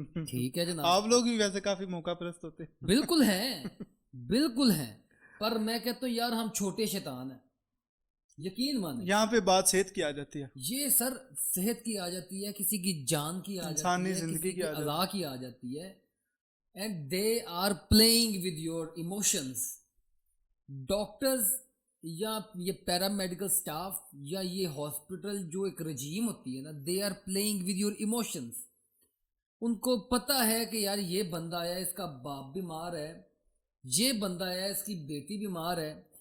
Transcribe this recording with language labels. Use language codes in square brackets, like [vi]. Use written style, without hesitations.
[ur] ٹھیک ہے جناب، آپ لوگ بھی ویسے کافی موقع پرست ہوتے ہیں. بالکل ہیں، بالکل ہیں، پر میں کہتا ہوں یار ہم چھوٹے شیطان ہیں، یقین مانیں. یہاں پہ بات صحت کی آ جاتی ہے، یہ سر صحت کی آ جاتی ہے، کسی کی جان کی آ جاتی انسانی ہے، زندگی کسی کی کی آ جاتی اعضاء کی آ جاتی ہے. [en] And they are playing with your emotions. [ur] Doctors یا یہ پیرا میڈیکل سٹاف یا یہ ہاسپٹل جو ایک رجیم ہوتی ہے نا، [en] They are playing with your emotions. [ur] ان کو پتہ ہے کہ یار یہ بندہ آیا، اس کا باپ بیمار ہے، یہ بندہ آیا، اس کی بیٹی بیمار ہے.